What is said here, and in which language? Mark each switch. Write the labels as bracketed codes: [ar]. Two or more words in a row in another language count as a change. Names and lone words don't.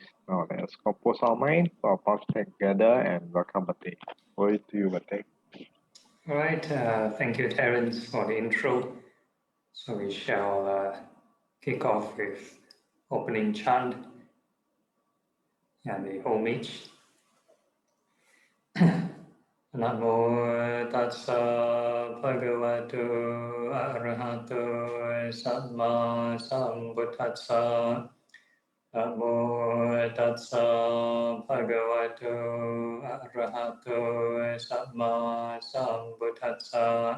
[en] Now let us compose our mind for our path together and welcome Bhante. Over to you, Bhante. All right, thank you, Terence, for the intro. So we shall kick off with opening chant and the homage. [pi] Namo tassa bhagavato arahato samma sambuddhassa. Namo tassa bhagavato arahato samma sambuddhassa.